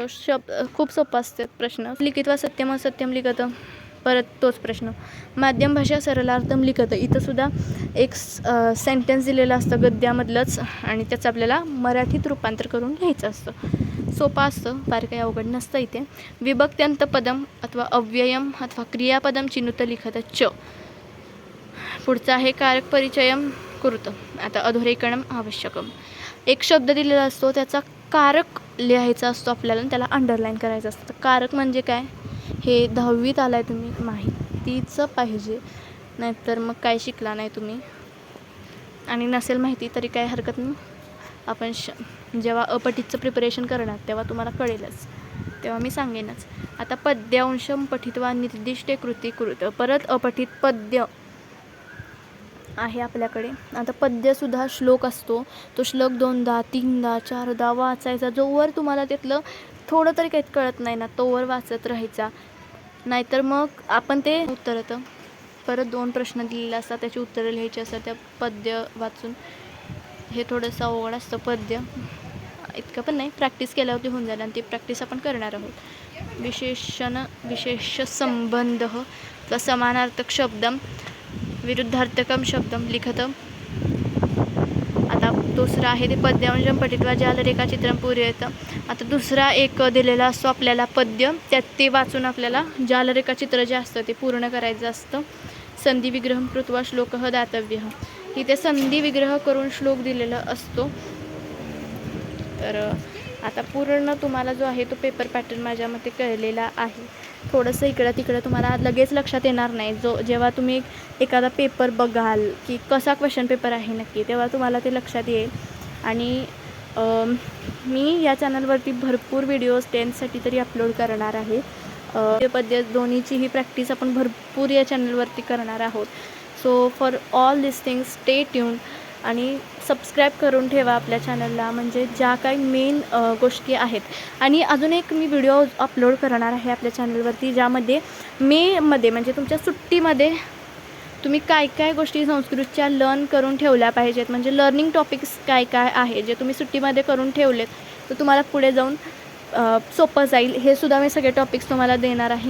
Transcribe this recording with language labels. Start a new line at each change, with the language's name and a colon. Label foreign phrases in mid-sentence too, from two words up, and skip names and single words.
Marathi: खूप सोपं असतं प्रश्न.
Sanskrit: लिखित वा सत्यम असत्यम लिखित,
Marathi: परत तोच प्रश्न.
Sanskrit: माध्यम भाषा सरलार्थम लिखित.
Marathi: इथंसुद्धा एक सेंटेन्स दिलेलं असतं गद्यामधलंच, आणि त्याचं आपल्याला मराठीत रूपांतर करून लिहायचं असतं. सोपं असतं, फार काही अवघड नसतं इथे.
Sanskrit: विभक्त्यंत पदम अथवा अव्ययम अथवा क्रियापदम चिनुत लिखित च.
Marathi: पुढचं आहे
Sanskrit: कारक परिचयम कुरुत. आता अधोरेखनम आवश्यकम.
Marathi: एक शब्द दिलेला असतो, त्याचा कारक लिहायचा असतो आपल्याला, त्याला अंडरलाईन करायचं असतं. कारक म्हणजे काय हे 10वीत आलाय तुम्ही, माहितीचं पाहिजे, नाहीतर मग काय शिकला नाही तुम्ही, आणि नसेल माहिती तरी काय हरकत नाही. आपण जेव्हा अपठितचं प्रिपरेशन करणार तेव्हा तुम्हाला कळेलच, तेव्हा मी सांगेनच.
Sanskrit: आता पद्यांशम पठित्वा निर्दिष्टे कृती कुरुत.
Marathi: परत अपठित पद्य आहे आपल्याकडे. आता पद्यसुद्धा श्लोक असतो, तो श्लोक 2दा 3दा 4दा वाचायचा. जोवर तुम्हाला त्यातलं थोडं तरी काही कळत नाही ना, तोवर वाचत राहायचा, नाहीतर मग आपण ते उत्तरतं परत 2 प्रश्न दिलेले असतात, त्याची उत्तरं लिहायची असतात त्या पद्य वाचून. हे थोडंसं अवघड असतं पद्य, इतकं पण नाही, प्रॅक्टिस केल्यावरती होऊन जाईल, आणि ती प्रॅक्टिस आपण करणार आहोत.
Sanskrit: विशेष संबंध व समानार्थक शब्दम विरुद्धार्थकम शब्दम लिखत.
Marathi: आता दुसरा आहे ते
Sanskrit: पद्यांशम पठित्वा जालरेखाचित्रम पूरयेत.
Marathi: आता दुसरा एक दिलेला असतो आपल्याला पद्य, त्यात ते वाचून आपल्याला जालरेखाचित्र जे असतं ते पूर्ण करायचं असतं.
Sanskrit: संधी विग्रह कृत्वा श्लोक दातव्य.
Marathi: इथे संधी विग्रह करून श्लोक दिलेला असतो. तर आता पूर्ण तुम्हाला जो आहे तो
English: paper pattern
Marathi: माझ्या मते कळलेला आहे. थोडंसं इकडं तिकडं तुम्हाला लगेच लक्षात येणार नाही. जेव्हा तुम्ही एखादा पेपर बघाल की कसा
English: question paper
Marathi: आहे नक्की, तेव्हा तुम्हाला ते लक्षात येईल. आणि मी या चॅनलवरती भरपूर व्हिडिओज 10th तरी अपलोड करणार आहे. पद्य दोन्हीचीही प्रॅक्टिस आपण भरपूर या चॅनलवरती करणार आहोत.
English: so for all this things stay tune,
Marathi: आणि सबस्क्राईब करून ठेवा आपल्या चॅनलला, म्हणजे ज्या काही मेन गोष्टी आहेत. आणि अजून एक मी व्हिडिओ अपलोड करणार आहे आपल्या चॅनलवरती, ज्यामध्ये मेमध्ये म्हणजे तुमच्या सुट्टीमध्ये तुम्ही काय काय गोष्टी संस्कृतच्या लर्न करून ठेवल्या पाहिजेत, म्हणजे
English: learning topics
Marathi: काय काय आहे जे तुम्ही सुट्टीमध्ये करून ठेवलेत तर तुम्हाला पुढे जाऊन सोपं जाईल, हे सुद्धा मी सगळे टॉपिक्स तुम्हाला देणार आहे.